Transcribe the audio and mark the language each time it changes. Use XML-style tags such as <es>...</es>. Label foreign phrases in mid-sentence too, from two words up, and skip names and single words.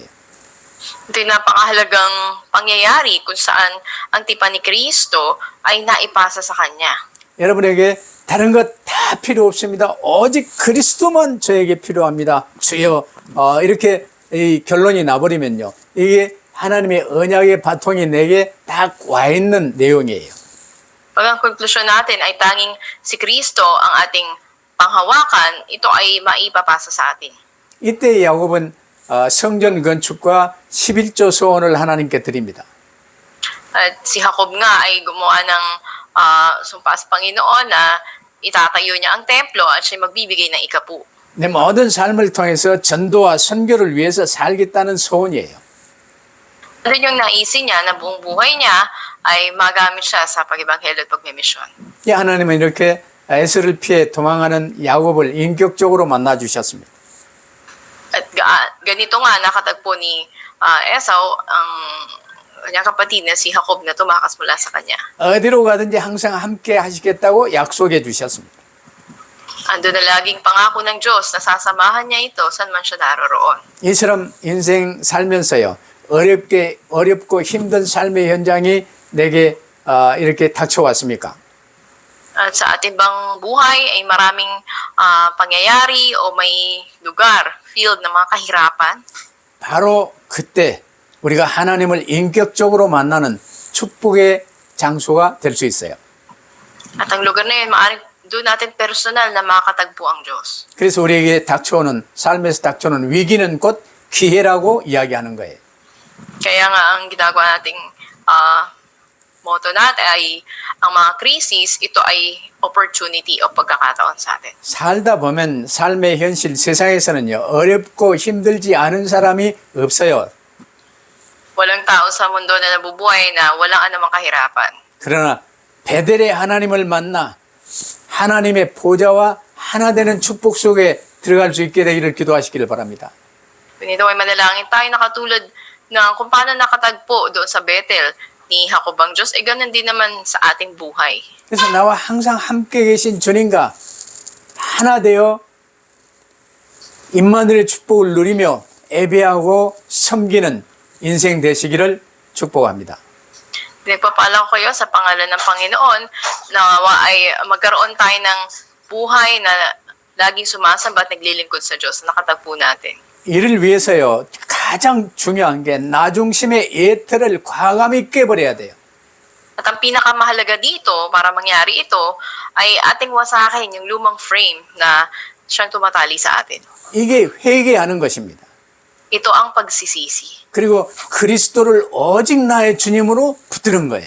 <tl>Ito yung napakahalagang pangyayari kung saan ang tipan ni Kristo ay naipasa sa Kanya.</tl> <ko>여러분에게 다른 것 다 필요 없습니다. 오직 그리스도만 저에게 필요합니다. 주여, 이렇게 이 결론이 나버리면요. 이게 하나님의 언약의 바통이 내게 딱 와 있는 내용이에요.</ko> <tl>Pag ang konklusyon natin ay tanging si Kristo ang ating panghawakan, ito ay maipapasa sa atin.</tl> <ko>이때 야곱은 성전 건축과 11조 소원을 하나님께 드립니다.</ko> <tl>At si Jacob nga ay gumawa ng sumpa sa Panginoon na itatayo niya ang templo at siya magbibigay ng ikapu.</tl> <ko>내 모든 삶을 통해서 전도와 선교를 위해서 살겠다는 소원이에요.</ko> <tl>Ano yung naisin niya na buong buhay niya ay magamit siya sa pag-ibanghelyo at pagmimisyon.</tl> <ko>이 하나님은 이렇게 에스를 피해 도망하는 야곱을 인격적으로 만나 주셨습니다.</ko> <tl>At ganito nga nakatagpo ni Esau ang kanyang kapatid na si Jacob na tumakas mula sa kanya.</tl> <ko>어디로 가든지 항상 함께 하시겠다고 약속해 주셨습니다.</ko> <tl>Ando na laging pangako ng Diyos na sasamahan niya ito saan man siya naroroon.</tl> <ko>이처럼 인생 살면서요. 어렵고 힘든 삶의 현장이 내게 이렇게 닥쳐왔습니까?</ko> <tl>At sa ating bang buhay ay maraming pangyayari o may lugar, field ng mga kahirapan.</tl> <ko>바로 그때 우리가 하나님을 인격적으로 만나는 축복의 장소가 될 수 있어요.</ko> <tl>At ang lugar na yun, maaaring doon natin personal na makatagpo ang Diyos.</tl> <ko>그래서 우리에게 삶에서 닥쳐오는 위기는 곧 기회라고 이야기하는 거예요.</ko> <tl>Kaya nga ang ginagawa nating motto natin ay ang mga krisis, ito ay opportunity o pagkakataon sa atin.</tl> <ko>살다 보면 삶의 현실 세상에서는요. 어렵고 힘들지 않은 사람이 없어요.</ko> <tl>Walang tao sa mundo na nabubuhay na walang anumang kahirapan.</tl> <ko>그러나 베델의 하나님을 만나 하나님의 보좌와 하나 되는 축복 속에 들어갈 수 있게 되기를 기도하시기를 바랍니다.</ko> <tl>Pinito ay manalangin tayo na katulad ng kung paano nakatagpo doon sa Bethel ni Jacob ang Diyos, ay ganun din naman sa ating buhay.</tl> <ko>그래서 나와 항상 함께 계신 주님과 하나 되어 임마누엘의 축복을 누리며 예배하고 섬기는 인생 되시기를 축복합니다.</ko> <tl>Pinagpapala ko kayo sa pangalan ng Panginoon na ay magkaroon tayo ng buhay na laging sumasamba at naglilingkod sa Diyos na nakatagpo natin.</tl> <ko>이를 위해서요. 가장 중요한 게 나 중심의 예틀을 과감히 깨버려야 돼요.</ko> <tl>At ang pinakamahalaga dito para mangyari ito ay ating wasakin yung lumang frame na siyang tumatali sa atin.</tl> <ko>이게 회개하는 것입니다.</ko> <tl>Ito ang pagsisisi.</tl> <ko>그리고 그리스도를 오직 나의 주님으로 붙드는 거예요.</ko>